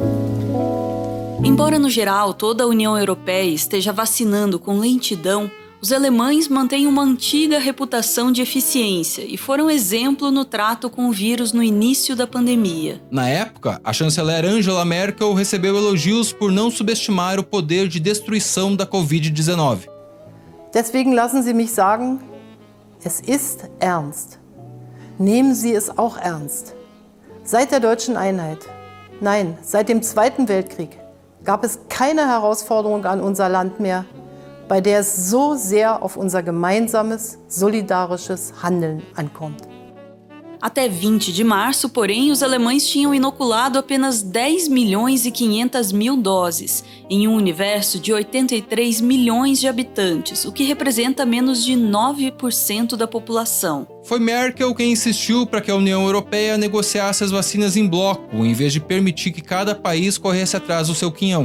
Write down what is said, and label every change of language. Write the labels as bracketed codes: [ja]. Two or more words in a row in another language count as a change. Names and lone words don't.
[pt] Embora, no geral, toda a União Europeia esteja vacinando com lentidão, os alemães mantêm uma antiga reputação de eficiência e foram exemplo no trato com o vírus no início da pandemia. Na época, a chanceler Angela Merkel recebeu elogios por não subestimar o poder de destruição da Covid-19. [de] Deswegen lassen Sie mich sagen, es ist ernst. Nehmen Sie es auch ernst. Seit der deutschen Einheit, nein, seit dem Zweiten Weltkrieg, gab es keine Herausforderung an unser Land mehr, bei der es so sehr auf unser gemeinsames, solidarisches Handeln ankommt. [pt] Até 20 de março, porém, os alemães tinham inoculado apenas 10 milhões e 500 mil doses, em um universo de 83 milhões de habitantes, o que representa menos de 9% da população. Foi Merkel quem insistiu para que a União Europeia negociasse as vacinas em bloco, em vez de permitir que cada país corresse atrás do seu quinhão.